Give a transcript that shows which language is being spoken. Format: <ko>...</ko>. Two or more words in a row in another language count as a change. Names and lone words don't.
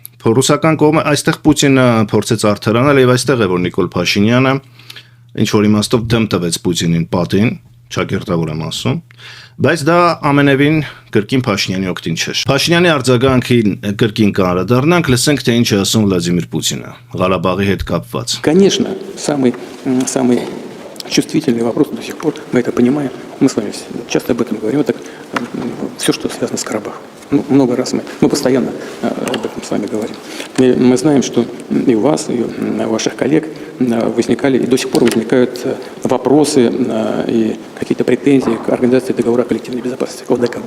<hy>ռուսական կողմը այստեղ Պուտինը փորձեց արդարանալ եւ այստեղ է որ Նիկոլ Փաշինյանը ինչ որ իմաստով դեմ տվեց Պուտինին պատին, ճակերտավոր եմ ասում, բայց դա ամենևին կրկին Փաշինյանի օգտին չէ։ Փաշինյանի արձագանքին կրկին կանդրադառնանք, լսենք թե ինչ է ասում Վլադիմիր Պուտինը Ղարաբաղի հետ կապված։</hy> <ru>Конечно, самый чувствительный вопрос до сих пор, мы это понимаем, мы с вами часто об этом говорим, это все, что связано с Карабахом. Много раз мы постоянно об этом с вами говорим. И мы знаем, что и у вас, и у ваших коллег возникали, и до сих пор возникают вопросы и какие-то претензии к организации договора о коллективной безопасности, ОДКБ.</ru>